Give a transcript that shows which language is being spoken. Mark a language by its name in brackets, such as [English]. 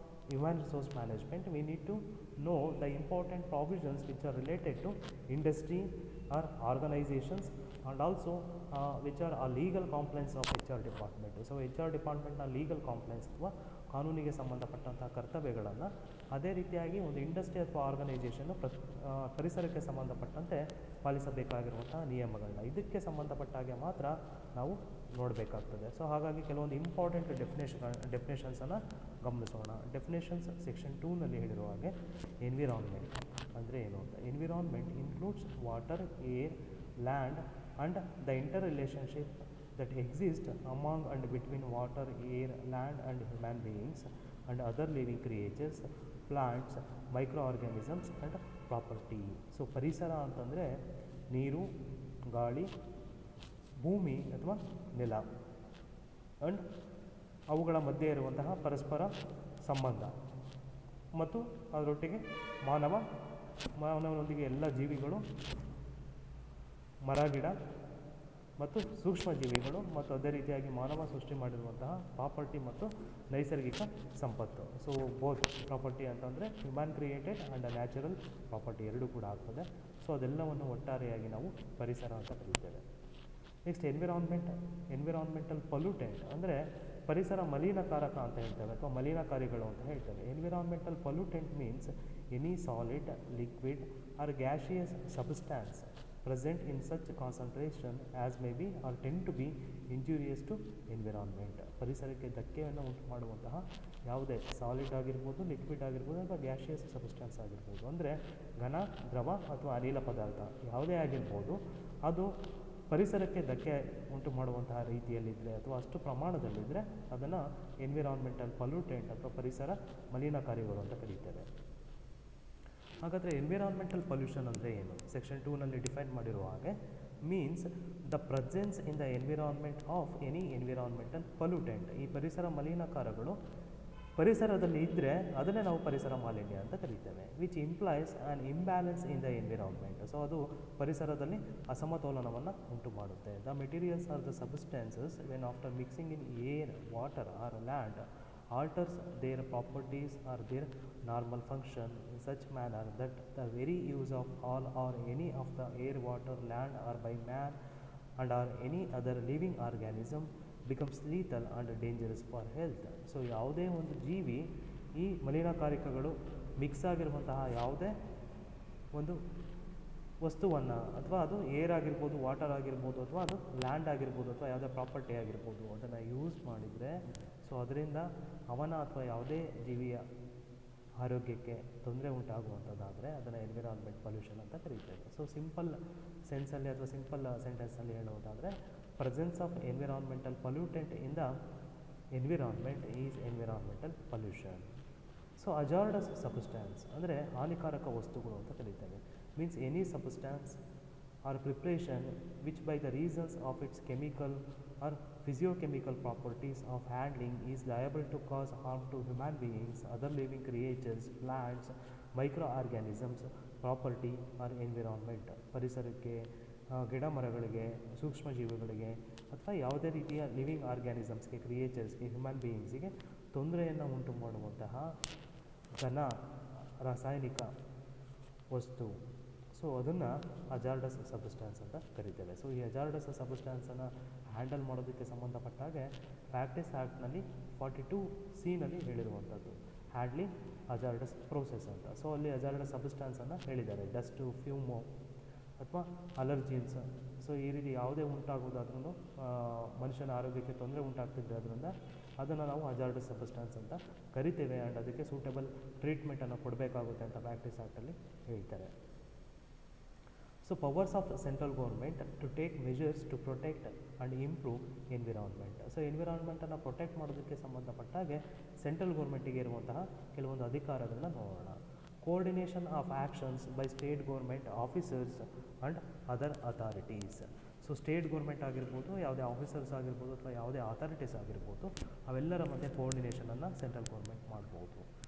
[English] human resource management, we need to know the important provisions which are related to industry or organizations, and also which are a legal compliance of HR department. [Kannada] So HR ಡಿಪಾರ್ಟ್ಮೆಂಟ್ನ legal compliance ಅಥವಾ ಕಾನೂನಿಗೆ ಸಂಬಂಧಪಟ್ಟಂಥ ಕರ್ತವ್ಯಗಳನ್ನು, ಅದೇ ರೀತಿಯಾಗಿ ಒಂದು industry ಅಥವಾ organisation ಪರಿಸರಕ್ಕೆ ಸಂಬಂಧಪಟ್ಟಂತೆ ಪಾಲಿಸಬೇಕಾಗಿರುವಂತಹ ನಿಯಮಗಳನ್ನ ಇದಕ್ಕೆ ಸಂಬಂಧಪಟ್ಟ ಹಾಗೆ ಮಾತ್ರ ನಾವು ನೋಡಬೇಕಾಗ್ತದೆ. ಸೊ ಹಾಗಾಗಿ ಕೆಲವೊಂದು ಇಂಪಾರ್ಟೆಂಟ್ ಡೆಫಿನೇಷನ್ಸನ್ನು ಗಮನಿಸೋಣ. ಡೆಫಿನೇಷನ್ಸ್ ಸೆಕ್ಷನ್ 2ನಲ್ಲಿ ಹೇಳಿರುವ ಹಾಗೆ ಎನ್ವಿರಾನ್ಮೆಂಟ್ ಅಂದರೆ ಏನು ಅಂತ. [English] Environment includes water, air, land and the interrelationship that exists among and between water, air, land and human beings and other living creatures, plants, microorganisms and property. [Kannada] So ಪರಿಸರ ಅಂತಂದರೆ ನೀರು, ಗಾಳಿ, ಭೂಮಿ ಅಥವಾ ನೆಲ ಅಂಡ್ ಅವುಗಳ ಮಧ್ಯೆ ಇರುವಂತಹ ಪರಸ್ಪರ ಸಂಬಂಧ ಮತ್ತು ಅದರೊಟ್ಟಿಗೆ ಮಾನವನೊಂದಿಗೆ ಎಲ್ಲ ಜೀವಿಗಳು, ಮರ ಗಿಡ ಮತ್ತು ಸೂಕ್ಷ್ಮ ಜೀವಿಗಳು ಮತ್ತು ಅದೇ ರೀತಿಯಾಗಿ ಮಾನವ ಸೃಷ್ಟಿ ಮಾಡಿರುವಂತಹ ಪ್ರಾಪರ್ಟಿ ಮತ್ತು ನೈಸರ್ಗಿಕ ಸಂಪತ್ತು. ಸೊ ಬೋತ್ ಪ್ರಾಪರ್ಟಿ ಅಂತಂದರೆ human created and natural property ಎರಡೂ ಕೂಡ ಆಗ್ತದೆ. ಸೊ ಅದೆಲ್ಲವನ್ನು ಒಟ್ಟಾರೆಯಾಗಿ ನಾವು ಪರಿಸರ ಅಂತ ಕರೀತೇವೆ. ನೆಕ್ಸ್ಟ್ ಎನ್ವಿರಾನ್ಮೆಂಟಲ್ ಪೊಲ್ಯೂಟೆಂಟ್ ಅಂದರೆ ಪರಿಸರ ಮಲಿನಕಾರಕ ಅಂತ ಹೇಳ್ತೇವೆ ಅಥವಾ ಮಲಿನಕಾರಿಗಳು ಅಂತ ಹೇಳ್ತೇವೆ. [English] Environmental pollutant means any solid, liquid or gaseous substance present in such concentration as may be or tend to be injurious to environment. [Kannada] ಪರಿಸರಕ್ಕೆ ಧಕ್ಕೆಯನ್ನು ಉಂಟು ಮಾಡುವಂತಹ ಯಾವುದೇ ಸಾಲಿಡ್ ಆಗಿರ್ಬೋದು, ಲಿಕ್ವಿಡ್ ಆಗಿರ್ಬೋದು ಅಥವಾ ಗ್ಯಾಶಿಯಸ್ ಸಬ್ಸ್ಟೆನ್ಸ್ ಆಗಿರ್ಬೋದು, ಅಂದರೆ ಘನ, ದ್ರವ ಅಥವಾ ಅನಿಲ ಪದಾರ್ಥ ಯಾವುದೇ ಆಗಿರ್ಬೋದು, ಅದು ಪರಿಸರಕ್ಕೆ ಧಕ್ಕೆ ಉಂಟು ಮಾಡುವಂತಹ ರೀತಿಯಲ್ಲಿದ್ದರೆ ಅಥವಾ ಅಷ್ಟು ಪ್ರಮಾಣದಲ್ಲಿದ್ದರೆ ಅದನ್ನು ಎನ್ವಿರಾನ್ಮೆಂಟಲ್ ಪೊಲ್ಯೂಟೆಂಟ್ ಅಥವಾ ಪರಿಸರ ಮಲಿನಕಾರಿಗಳು ಅಂತ ಕರೀತೇವೆ. ಹಾಗಾದರೆ ಎನ್ವಿರಾನ್ಮೆಂಟಲ್ ಪೊಲ್ಯೂಷನ್ ಅಂದರೆ ಏನು? ಸೆಕ್ಷನ್ 2ನಲ್ಲಿ ಡಿಫೈನ್ ಮಾಡಿರುವ ಹಾಗೆ [English] Means the presence in the environment of any environmental pollutant. [Kannada] ಈ ಪರಿಸರ ಮಲಿನಕಾರಗಳು ಪರಿಸರದಲ್ಲಿ ಇದ್ದರೆ ಅದನ್ನೇ ನಾವು ಪರಿಸರ ಮಾಲಿನ್ಯ ಅಂತ ಕರೀತೇವೆ. [English] Which implies an imbalance in the environment. [Kannada] So ಅದು ಪರಿಸರದಲ್ಲಿ ಅಸಮತೋಲನವನ್ನು ಉಂಟು ಮಾಡುತ್ತೆ. [English] The materials or the substances when after mixing in air, water or land alters their properties or their normal function in such manner that the very use of all or any of the air, water, land or by man and or any other living organism becomes lethal and dangerous for health. [Kannada] So ಯಾವುದೇ ಒಂದು ಜೀವಿ ಈ ಮಲಿನಕಾರಕಗಳು mix ಆಗಿರುವಂತಹ ಯಾವುದೇ ಒಂದು ವಸ್ತುವನ್ನು ಅಥವಾ ಅದು ಏರ್ ಆಗಿರ್ಬೋದು, ವಾಟರ್ ಆಗಿರ್ಬೋದು ಅಥವಾ ಅದು ಲ್ಯಾಂಡ್ ಆಗಿರ್ಬೋದು ಅಥವಾ ಯಾವುದೇ ಪ್ರಾಪರ್ಟಿ ಆಗಿರ್ಬೋದು ಅದನ್ನು ಯೂಸ್ ಮಾಡಿದರೆ ಸೊ ಅದರಿಂದ ಅವನ ಅಥವಾ ಯಾವುದೇ ಜೀವಿಯ ಆರೋಗ್ಯಕ್ಕೆ ತೊಂದರೆ ಉಂಟಾಗುವಂಥದ್ದಾದರೆ ಅದನ್ನು ಎನ್ವಿರಾನ್ಮೆಂಟ್ ಪೊಲ್ಯೂಷನ್ ಅಂತ ಕರೀತೇವೆ. ಸೊ ಸಿಂಪಲ್ ಸೆನ್ಸಲ್ಲಿ ಅಥವಾ ಸಿಂಪಲ್ ಸೆಂಟೆನ್ಸಲ್ಲಿ ಹೇಳೋದಾದರೆ [English] Presence of environmental pollutant in the environment is environmental pollution. [Kannada] So hazardous ಸಬ್ಸ್ಟ್ಯಾನ್ಸ್ ಅಂದರೆ ಹಾನಿಕಾರಕ ವಸ್ತುಗಳು ಅಂತ ಕರೀತೇವೆ. [English] Means any substance or preparation which by the reasons of its chemical or physiochemical properties of handling is liable to cause harm to human beings, other living creatures, plants, microorganisms, property or environment. [Kannada] ಪರಿಸರಕ್ಕೆ, ಗಿಡ ಮರಗಳಿಗೆ, ಸೂಕ್ಷ್ಮ ಜೀವಿಗಳಿಗೆ ಅಥವಾ ಯಾವುದೇ ರೀತಿಯ living ಆರ್ಗ್ಯಾನಿಸಮ್ಸ್ಗೆ, ಕ್ರಿಯೇಚರ್ಸ್ಗೆ, human ಬೀಯಿಂಗ್ಸಿಗೆ ತೊಂದರೆಯನ್ನು ಉಂಟು ಮಾಡುವಂತಹ ಘನ ರಾಸಾಯನಿಕ ವಸ್ತು. ಸೊ ಅದನ್ನು ಹಜಾರ್ಡಸ್ ಸಬ್ಸ್ಟ್ಯಾನ್ಸ್ ಅಂತ ಕರಿತೇವೆ. ಸೊ ಈ ಹಜಾರ್ಡಸ್ ಸಬ್ಸ್ಟ್ಯಾನ್ಸನ್ನು ಹ್ಯಾಂಡಲ್ ಮಾಡೋದಕ್ಕೆ ಸಂಬಂಧಪಟ್ಟಾಗೆ ಫ್ಯಾಕ್ಟಿಸ್ ಆ್ಯಕ್ಟ್ನಲ್ಲಿ 42C ಹೇಳಿರುವಂಥದ್ದು ಹ್ಯಾಂಡ್ಲಿಂಗ್ ಹಜಾರ್ಡಸ್ ಪ್ರೋಸೆಸ್ ಅಂತ. ಸೊ ಅಲ್ಲಿ ಹಜಾರ್ಡಸ್ ಸಬ್ಸ್ಟ್ಯಾನ್ಸನ್ನು ಹೇಳಿದ್ದಾರೆ. ಡಸ್ಟು, ಫ್ಯೂಮು ಅಥವಾ ಅಲರ್ಜಿನ್ಸ್. ಸೊ ಈ ರೀತಿ ಯಾವುದೇ ಉಂಟಾಗೋದಾದ್ರೂ ಮನುಷ್ಯನ ಆರೋಗ್ಯಕ್ಕೆ ತೊಂದರೆ ಉಂಟಾಗ್ತಿದ್ದೆ ಅದರಿಂದ ಅದನ್ನು ನಾವು ಹಜಾರ್ಡಸ್ ಸಬ್ಸ್ಟ್ಯಾನ್ಸ್ ಅಂತ ಕರಿತೇವೆ. ಆ್ಯಂಡ್ ಅದಕ್ಕೆ ಸೂಟೇಬಲ್ ಟ್ರೀಟ್ಮೆಂಟನ್ನು ಕೊಡಬೇಕಾಗುತ್ತೆ ಅಂತ ಫ್ಯಾಕ್ಟಿಸ್ ಆ್ಯಕ್ಟಲ್ಲಿ ಹೇಳ್ತಾರೆ. [English] So powers of central government to take measures to protect and improve environment. [Kannada] So ಎನ್ವಿರಾನ್ಮೆಂಟನ್ನು protect ಮಾಡೋದಕ್ಕೆ ಸಂಬಂಧಪಟ್ಟಾಗೆ ಸೆಂಟ್ರಲ್ ಗೌರ್ಮೆಂಟಿಗೆ ಇರುವಂತಹ ಕೆಲವೊಂದು ಅಧಿಕಾರಗಳನ್ನ ನೋಡೋಣ. [English] Coordination of actions by state government officers and other authorities. [Kannada] So state government ಆಗಿರ್ಬೋದು, ಯಾವುದೇ ಆಫೀಸರ್ಸ್ ಆಗಿರ್ಬೋದು ಅಥವಾ ಯಾವುದೇ ಅಥಾರಿಟೀಸ್ ಆಗಿರ್ಬೋದು, ಅವೆಲ್ಲರ ಮಧ್ಯೆ ಕೋಆರ್ಡಿನೇಷನನ್ನು ಸೆಂಟ್ರಲ್ ಗೌರ್ಮೆಂಟ್ ಮಾಡ್ಬೋದು.